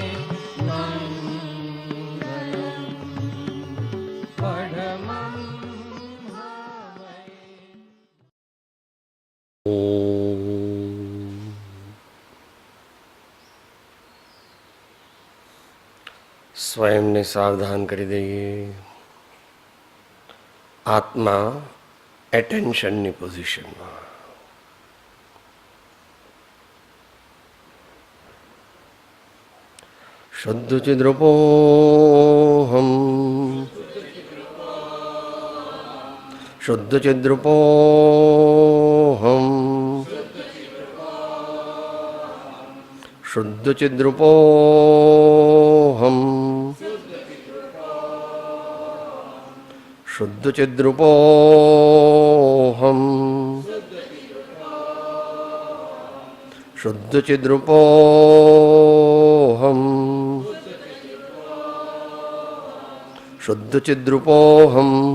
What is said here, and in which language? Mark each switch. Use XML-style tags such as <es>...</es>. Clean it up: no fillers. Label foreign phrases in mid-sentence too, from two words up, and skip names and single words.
<pra>मङ्गलम् परमं हवै।</pra> <gu>સ્વયં ને સાવધાન કરી દઈએ। આત્મા એટેન્શનની પોઝિશનમાં,</gu> <sa>शुद्ध चिद्रूपोहम शुद्ध चिद्रूपोहम शुद्ध चिद्रूपोहम शुद्ध चिद्रूपोहम शुद्ध चिद्रूपोहम शुद्ध चिद्रूपोहम</sa>